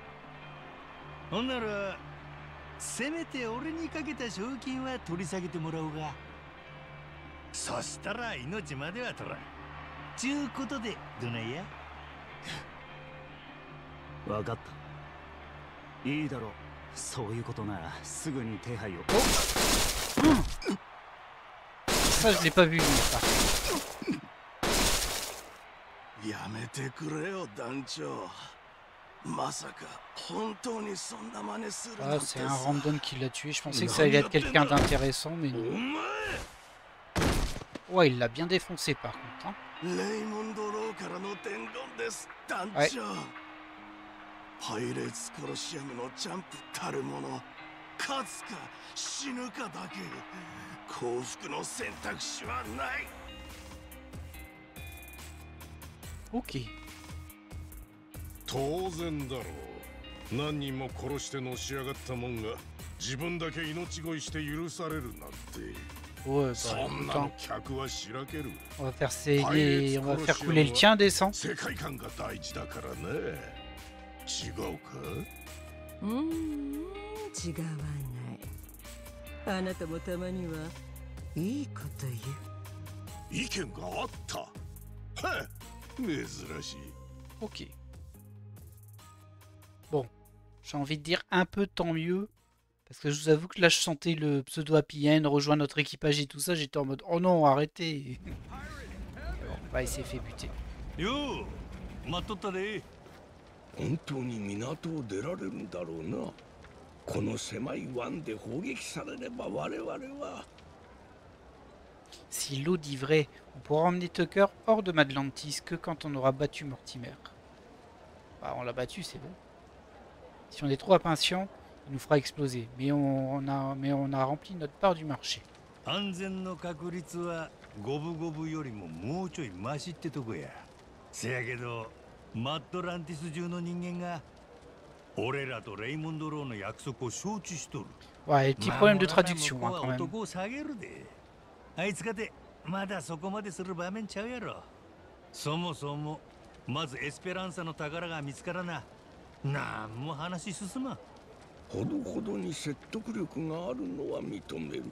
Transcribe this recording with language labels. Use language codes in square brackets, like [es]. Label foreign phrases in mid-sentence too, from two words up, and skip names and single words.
[ja] ほんならせめて俺にかけた賞金は取り下げてもらおうが。そしたら命までは取らんちゅうことでどないや？分かった。いいだろう。そういうことならすぐに手配を。 [fr] Ça, je l'ai pas vu venir, ça. [ja] やめてくれよ団長。まさか本当にそんな真似するなん Ah, て [fr] c'est un [ja] さ。 [fr] random qui l'a tué. Je pensais que ça allait être quelqu'un d'intéressant, mais [ja] お [fr] non. [ja] 前 [fr] Ouais, il l'a bien défoncé par contre. Hein. [ja] レイモンド・ローからの伝言です、団長。はいパイレーツ・コロシアムのジャンプたるもの、勝つか死ぬかだけ。幸福の選択肢はない。 [fr] Ok. [ja] 当然だろう。何人も殺してのし上がったもんが自分だけ命乞いして許されるなんて。 [fr] Ouais, [ja] そ [fr] bah, [ja] んな [fr] attends. [ja] の客はしらける。 [fr] On va faire saigner, on va faire couler le tien, descend. [ja] 世界観が大事だからね。違うか？違わない。あなたもたまにはいいこと言う。意見があった。はっ、珍しい。 [fr] Ok. Bon, j'ai envie de dire un peu tant mieux. Parce que je vous avoue que là je sentais le pseudo [en] Happy End [fr] rejoindre notre équipage et tout ça. J'étais en mode oh non, arrêtez. Bon, bah, il s'est fait buter. [ja] Yo, 待っとったで。本当に港を出られるんだろうな。この狭い湾で砲撃されれば我々は。 [fr] Si l'eau dit vrai, on pourra emmener Tucker hors de Madlantis que quand on aura battu Mortimer. Bah, on l'a battu, c'est bon. Si on est trop impatient, il nous fera exploser. Mais on a rempli notre part du marché. [ja] 安全の確率は五分五分よりももうちょいマシってとこや。せやけどマッドランティス中の人間が俺らとレイモンド・ローの約束を承知しとる。 [fr] Ouais, petit problème de traduction hein, quand même. [ja] 男を下げるで。あいつかてまだそこまでする場面ちゃうやろ。そもそもまずエスペランサの宝が見つからな。なんも話進まん。ほどほどに説得力があるのは認める。